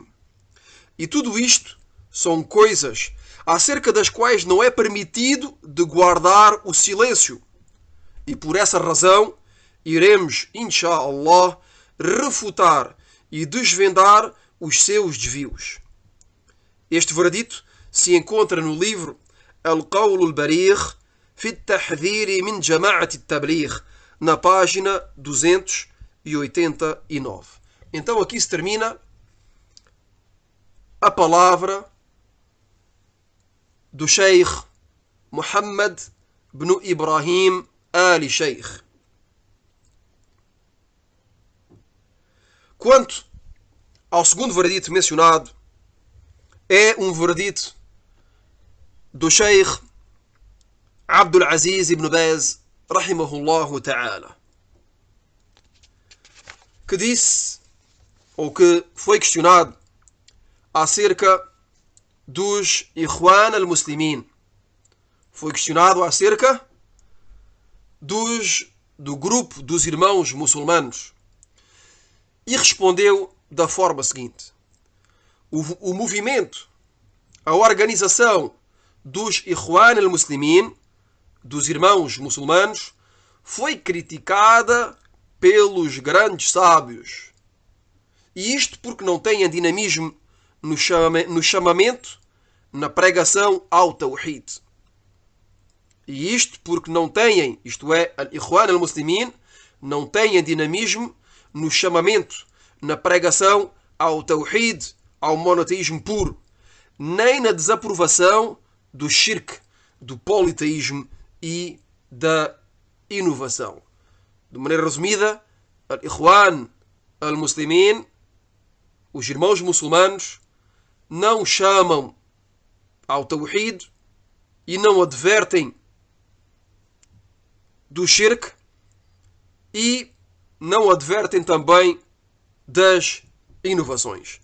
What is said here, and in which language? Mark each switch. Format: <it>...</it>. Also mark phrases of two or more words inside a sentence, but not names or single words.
<pt>E tudo isto são coisas acerca das quais não é permitido de guardar o silêncio. E por essa razão iremos, inshallah, refutar e desvendar os seus desvios. Este veredito se encontra no livro Al-Qawl al-Barigh fi at-Tahdhir min Jama'at at-Tabligh, na página 289. Então aqui se termina a palavra do Sheikh Muhammad ibn Ibrahim al-Sheikh. Quanto ao segundo veredito mencionado, é um veredito do Sheikh Abdul Aziz ibn Baz,</pt> <ar>رحمه الله تعالى,</ar> <pt>que disse, ou que foi questionado acerca dos Ikhwan al-Muslimin. Foi questionado acerca do grupo dos irmãos muçulmanos. E respondeu da forma seguinte: o movimento, a organização dos Ikhwan al-Muslimin, dos irmãos muçulmanos, foi criticada pelos grandes sábios. E isto porque não têm dinamismo no chamamento, na pregação ao Tawhid. E isto porque não têm, isto é, al-Ikhwan al-Muslimin, não têm dinamismo no chamamento, na pregação ao Tawhid, ao monoteísmo puro, nem na desaprovação do shirk, do politeísmo e da inovação. De maneira resumida, al-Ikhwan al-Muslimin, os irmãos muçulmanos, não chamam ao Tawhid e não advertem do shirk e não advertem também das inovações.</pt>